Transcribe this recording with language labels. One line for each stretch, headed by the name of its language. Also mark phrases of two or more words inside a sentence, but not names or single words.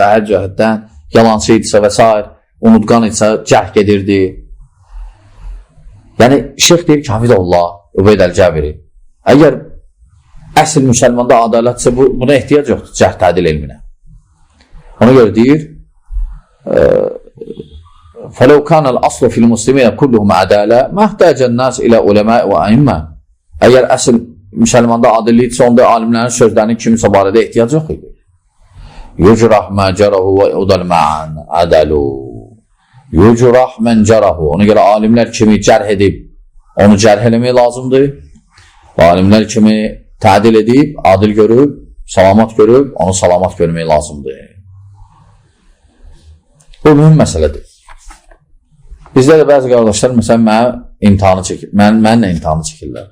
Azerbaijani: hər cəhətdən, yalancı idisə və s. unutqan idisə, cərh gedirdi. Yəni, şeyx deyir ki, Hafizəhullah, Ubeyd Əl-Cəbiri, əgər əsl müsəlmanda adalətsə, buna ehtiyac yoxdur, cərh tədil elminə. Ona görə deyir,
Arabic: فَلَوْ كَانَ الْأَصْلُ فِي الْمُسْلِمِينَ كُلُّهُمْ عَدَالَةً مَا احْتَاجَ النَّاسِ إِلَى عُلَمَاءِ وَأَئِمَّةٍ.
Azerbaijani: Əgər əsl müsəlmanda adilliksə, onda alimlərin sözlərinin kimisə barədə ehtiyac yox idi.
Arabic: يُجْرَحْ مَا جَرَهُ وَيُعْدَلْ مَعًا عَدَلُوا. يُجْرَحْ مَنْ جَرَهُ.
Azerbaijani: Ona görə alimlər kimi cərh edib, onu cərh eləmək lazımdır. Alimlər kimi tədil edib, adil görüb, salamat görüb, onu salamat görmək lazımdır. Bu mühüm məsələdir. Bizdə də bəzi qardaşlar, məsələn, mənlə imtihanı çəkirlər.